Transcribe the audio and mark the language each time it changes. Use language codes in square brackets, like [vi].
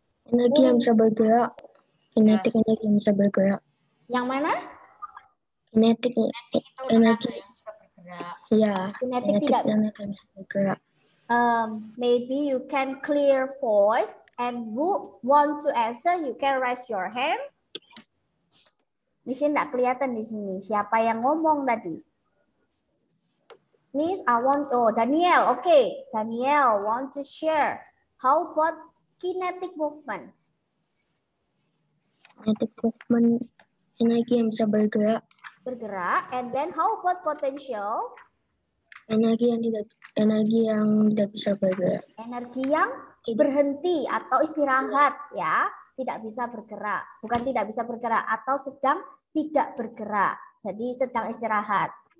[id] Energi yang bisa bergerak. Kinetik energi yang bisa bergerak. Yang mana? Kinetik energi yang bisa bergerak. Ya, kinetik tidak energi yang bisa bergerak. [en] Maybe you can clear voice. And who want to answer, you can raise your hand. [id] Di sini nggak kelihatan di sini. Siapa yang ngomong tadi? [en] Miss, I want, oh Daniel, okay. Daniel want to share. How about kinetic movement? Kinetic movement, [id] energi yang bisa bergerak. [en] Bergerak, and then how about potential? [id] Energi yang tidak bisa bergerak. Energi yang berhenti atau istirahat, ya, tidak bisa bergerak, bukan tidak bisa bergerak, atau sedang tidak bergerak, jadi sedang istirahat.